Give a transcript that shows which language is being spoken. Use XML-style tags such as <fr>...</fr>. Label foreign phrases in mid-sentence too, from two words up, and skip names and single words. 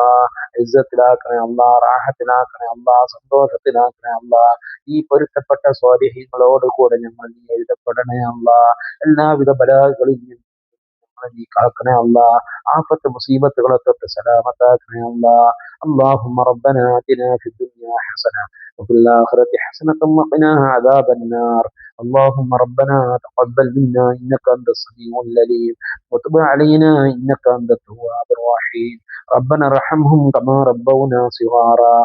<ml>ഇസ്സത്തിലാക്കണേ അല്ലാ. റാഹത്തിലാക്കണേ അല്ലാ. സന്തോഷത്തിലാക്കണേ അല്ലാ. ഈ പൊരുത്തപ്പെട്ട സ്വാലിഹീങ്ങളോട് കൂടെ ഞങ്ങൾ നീ എഴുതപ്പെടണേ അല്ലാ. എല്ലാവിധ ബലാകളിൽ നിന്നും നീ കാക്കണേ അല്ലാ. ആഫത്ത് മുസീബത്തുകളെ തൊട്ട് സലാമത്താക്കണേ അല്ലാ.</ml> <ar>اللهم ربنا آتنا في الدنيا حسنة وفي الآخرة حسنة وقنا عذاب النار. اللهم ربنا تقبل منا إنك أنت السميع العليم وتب علينا إنك أنت التواب الرحيم. ربنا ارحمهم كما ربونا صغارا.</ar>